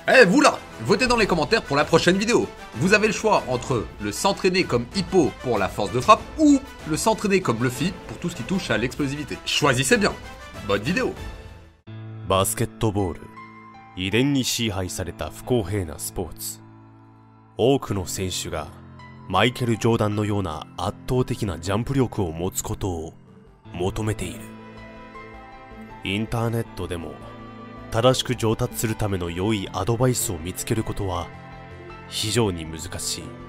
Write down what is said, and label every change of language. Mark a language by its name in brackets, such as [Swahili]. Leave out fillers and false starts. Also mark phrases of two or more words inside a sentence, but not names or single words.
[French] Eh vous là, votez dans les commentaires pour la prochaine vidéo. Vous avez le choix entre le s'entraîner comme Hippo pour la force de frappe ou le s'entraîner comme Luffy pour tout ce qui touche à l'explosivité. Choisissez bien. Bonne vidéo. [Japanese] バスケットボール、遺伝に支配された不公平なスポーツ。多くの選手がマイケル・ジョーダンのような圧倒的なジャンプ力を持つことを求めている。インターネットでも正しく上達するための良いアドバイスを見つけることは非常に難しい。